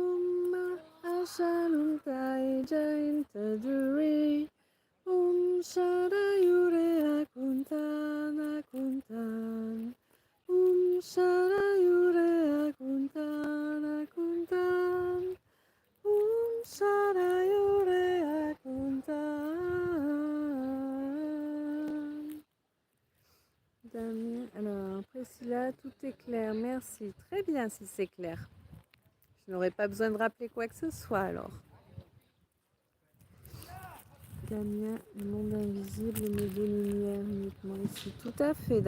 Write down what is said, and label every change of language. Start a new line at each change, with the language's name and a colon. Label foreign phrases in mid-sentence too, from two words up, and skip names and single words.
French: Ashaluntai Jaintaduri Shadayure Akuntan Akuntan Shadayure Akuntan Akuntan Shadayure Akuntan. Damien, alors Priscilla, tout est clair, merci. Très bien si c'est clair. Je n'aurais pas besoin de rappeler quoi que ce soit alors. Damien, le monde invisible, mais de lumière uniquement ici.